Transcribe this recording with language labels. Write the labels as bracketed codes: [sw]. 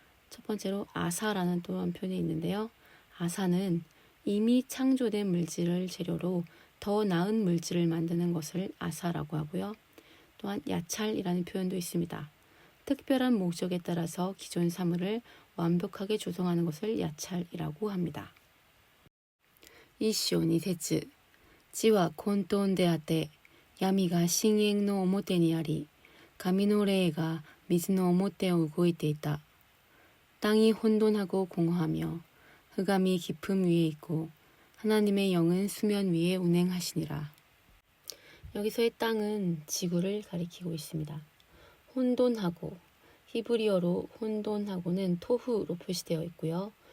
[ko] 첫 번째로 아사라는 또 한 표현이 있는데요. 아사는 이미 창조된 물질을 재료로 더 나은 물질을 만드는 것을 아사라고 하고요. 또한 야찰이라는 표현도 있습니다. 특별한 목적에 따라서 기존 사물을 완벽하게 조성하는 것을 야찰이라고 합니다. [ja] 1章2節地は混沌であって闇が深淵の表にあり神の霊が水の表を動いていた. [ko] 땅이 혼돈하고 공허하며 흑암이 깊음 위에 있고 하나님의 영은 수면 위에 운행하시니라. 여기서의 땅은 지구를 가리키고 있습니다. 혼돈하고, 히브리어로 혼돈하고는 토후로 표시되어 있고요.